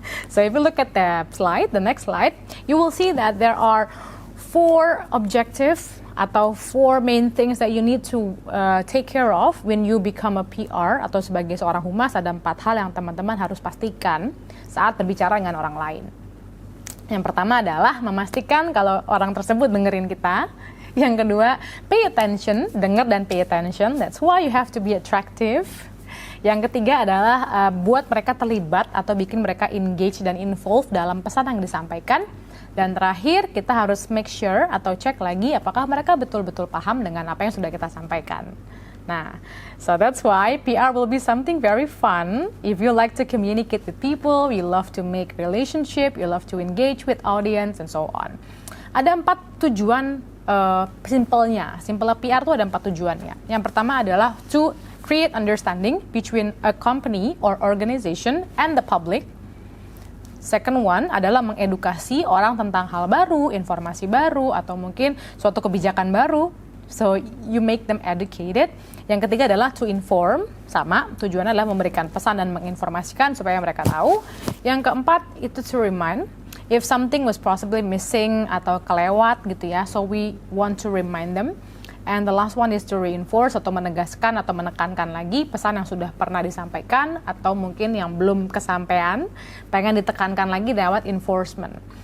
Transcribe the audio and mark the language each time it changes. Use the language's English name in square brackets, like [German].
[English] So if you look at the next slide, you will see that there are 4 objectives atau 4 main things that you need to take care of when you become a PR, [Indonesian] atau sebagai seorang humas ada 4 hal yang teman-teman harus pastikan saat berbicara dengan orang lain. Yang pertama adalah memastikan kalau orang tersebut dengerin kita. Yang kedua, [English] pay attention, [Indonesian] denger dan pay attention. [English] That's why you have to be attractive. [Indonesian] Yang ketiga adalah buat mereka terlibat atau bikin mereka engage dan involved dalam pesan yang disampaikan. Dan terakhir, kita harus [English] make sure [Indonesian] atau cek lagi apakah mereka betul-betul paham dengan apa yang sudah kita sampaikan. [English] Nah, so that's why PR will be something very fun. If you like to communicate with people, you love to make relationship, you love to engage with audience, and so on. [Indonesian] Ada 4 tujuan simpelnya PR itu ada 4 tujuannya. Yang pertama adalah [English] to create understanding between a company or organization and the public. Second one [Indonesian] adalah mengedukasi orang tentang hal baru, informasi baru, atau mungkin suatu kebijakan baru. [English] So, you make them educated. [Indonesian] Yang ketiga adalah [English] to inform, [Indonesian] sama, tujuannya adalah memberikan pesan dan menginformasikan supaya mereka tahu. Yang keempat, itu [English] to remind, if something was possibly missing [Indonesian] atau kelewat gitu ya, [English] so we want to remind them. And the last one is to reinforce [Indonesian] atau menegaskan atau menekankan lagi pesan yang sudah pernah disampaikan atau mungkin yang belum kesampaian, pengen ditekankan lagi lewat enforcement.